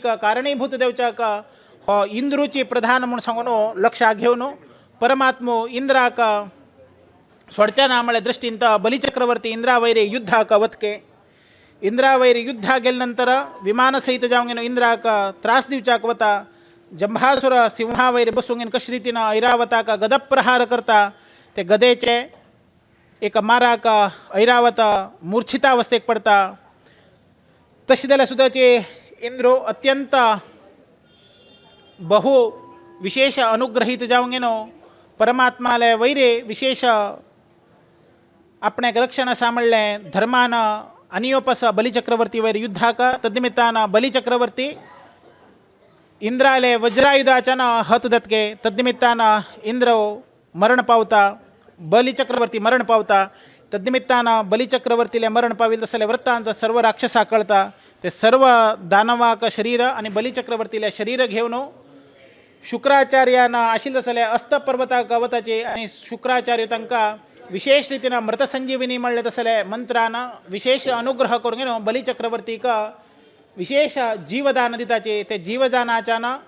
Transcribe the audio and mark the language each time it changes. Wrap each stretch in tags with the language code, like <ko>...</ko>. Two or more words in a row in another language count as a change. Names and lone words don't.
<kok>कारणीभूत देवच्याक हो इंद्रूची प्रधान म्हणून सांगून लक्षात घेवन परमात्मो इंद्राक सोडच्याना म्हळ्यार दृश्टींत बलिचक्रवर्ती इंद्रावैरी युद्धाक वतके इंद्रावैरी युद्धा गेले नंतर विमान सहित जावंगेनो इंद्राक त्रास दिवच्याक वता जंभासुर सिंहावैरी बसूंगेन कशे रितीन ऐरावताक गदप्रहार करता ते गदेचे एक माराक ऐरावत मूर्छितावस्थेक पडता तशें जाल्यार सुद्दाचे इंद्रो अत्यंत बहु विशेष अनुग्रहीत जावंगेनो परमात्माले वैरे विशेष आपणाक रक्षण आसा म्हणलें धर्मान अनियोपस बलिचक्रवर्ती वैर युद्धाक तद्निमित्तान बलिचक्रवर्ती इंद्राले वज्रायुधाच्यान हत दत्के तद्निमित्तान इंद्र मरण पावता बलिचक्रवर्ती मरण पावता तद्निमित्तान बलिचक्रवर्तीले मरण पाविल्ले तसले वृत्तांत सर्व राक्षसाक कळटा ते सर्व दानवाक शरीर आनी बलिचक्रवर्तीले शरीर घेवन शुक्राचार्यान आशिल्ले तसले अस्त पर्वताक वताचे आनी शुक्राचार्य तांकां विशेष रितीन मृतसंजीवनी म्हणले तसले मंत्रान विशेष अनुग्रह करून घेवन बलिचक्रवर्तीक विशेष जीवदान दिताचे ते जीवदानाच्यान</kok>